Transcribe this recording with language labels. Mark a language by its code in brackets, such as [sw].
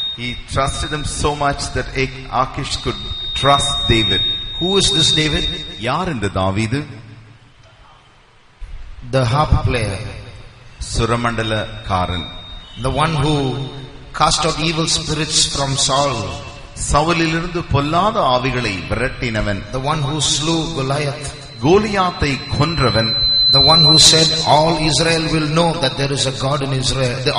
[en] He trusted him so much that Achish could trust David. Who is this David? [ta] யார் இந்த தாவீது? [en] The harp player, [ta] சுரமண்டலக்காரன். [en] The one who cast out evil spirits from Saul. [ta] சவுலிலிருந்து பொல்லாத ஆவிகளை விரட்டினவன். [en] The one who slew Goliath. [ta] கோலியாத்தை கொன்றவன். [en] The one who said all Israel will know that there is a God in Israel.